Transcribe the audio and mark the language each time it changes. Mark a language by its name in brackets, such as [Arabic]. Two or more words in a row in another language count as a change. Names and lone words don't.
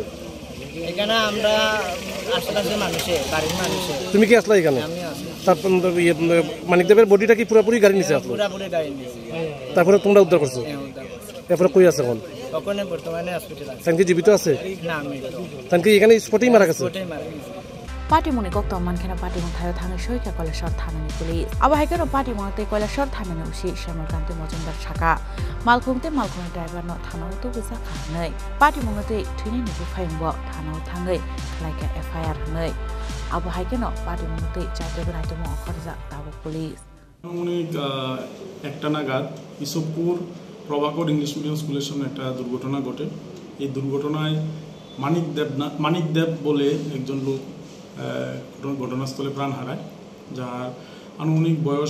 [Bangla] এখানে আমরা আশেপাশে মানুষে বাড়ির মানুষে তুমি কি আসলা এখানে আমি আসি তারপর মানিক দেবের বডিটা কি পুরোপুরি গাড়ি নিচে আসলো পুরোপুরি গাড়ি নিচে তারপরে তোমরা উদ্ধার করছো এরপরে কই আছে এখন ওখানে বর্তমানে হসপিটাল আছে তানকি জীবিত আছে না আমি তানকি এখানে স্পটেই মারা গেছে [Kok Borok] Patimuni koktoman khena patimung thayo thangai soika Koilashahar thanani police abahaikano patimungte Koilashahar thanani usi Shamarkanti Mojumdar Chaka malkhungte driver no thanau to bisa khanai patimungte thini ni bufaimbo thanau thangai like FIR hanai abahaikano patimungte chaite gnaito mo khorja tabo police [Bangla] আনুমানিক একটা নাগাদ ইসবপুর প্রভাকর ইংলিশ মিডিয়াম স্কুলের সামনে একটা দুর্ঘটনা ঘটে এই দুর্ঘটনায় মানিক দেব বলে একজন লোক ঘটনাস্থলে প্রাণ হারায় যার আনুমানিক বয়স